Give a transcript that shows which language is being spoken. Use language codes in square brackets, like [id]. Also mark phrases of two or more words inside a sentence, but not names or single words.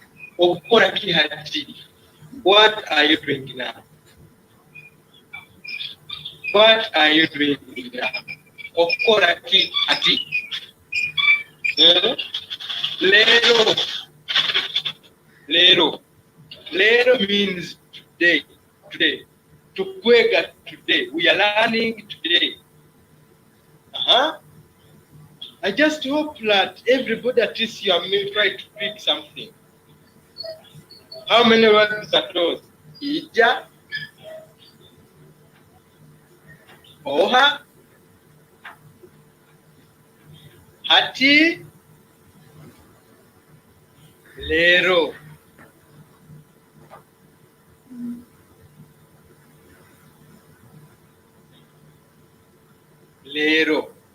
[nyo] Okukora ki hati. [en] What are you doing now? What are you doing now? [nyo] Okukora ki hati. Lero. [en] Lero. Lero means today. Today. [nyo] Tukwega today. [en] We are learning today. I just hope that everybody at least you may try to pick something. How many words are those? [nyo] Ija, oha, hati, lero. Lero.